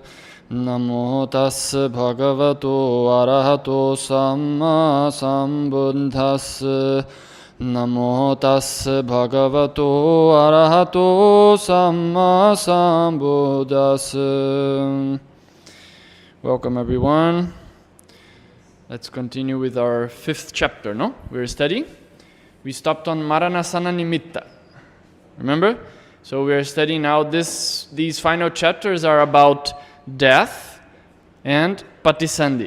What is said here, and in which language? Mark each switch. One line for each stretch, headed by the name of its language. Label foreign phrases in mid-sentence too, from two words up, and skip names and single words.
Pali: Namo tassa bhagavato arahato samma sambuddhassa. Namo tassa bhagavato arahato samma sambuddhassa.
English: Welcome everyone. Let's continue with our 5th chapter, no? We're studying. We stopped on
Pali: Maranasana Nimitta.
English: Remember? So we are studying now these final chapters are about death and patisandhi.